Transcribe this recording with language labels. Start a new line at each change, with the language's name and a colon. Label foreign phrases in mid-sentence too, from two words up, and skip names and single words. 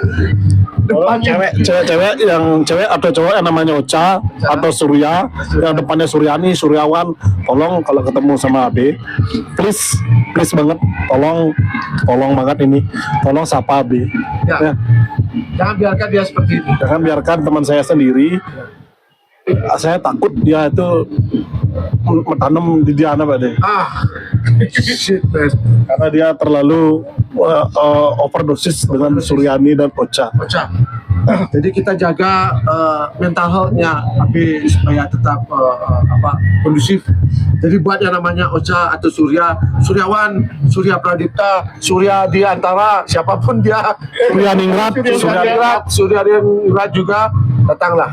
Indonesian: Tolong cewek atau cowok yang namanya Ocha atau Surya yang depannya Suryani, Suryawan, tolong kalau ketemu sama Abe, please banget, tolong banget ini, tolong sapa Abe. Ya. Jangan biarkan dia seperti itu. Jangan biarkan teman saya sendiri. Saya takut dia itu menanam di Diana Pak De.
English: Shit, man.
Indonesian: Karena dia terlalu overdosis dengan Suryani dan Ocha. Ocha. Jadi kita jaga
English: mental health-nya
Indonesian: Abi supaya tetap kondusif. Jadi buat yang namanya Ocha atau Suryawan, Surya Pradipta, Surya di antara siapapun dia, Surya Ningrat juga datanglah.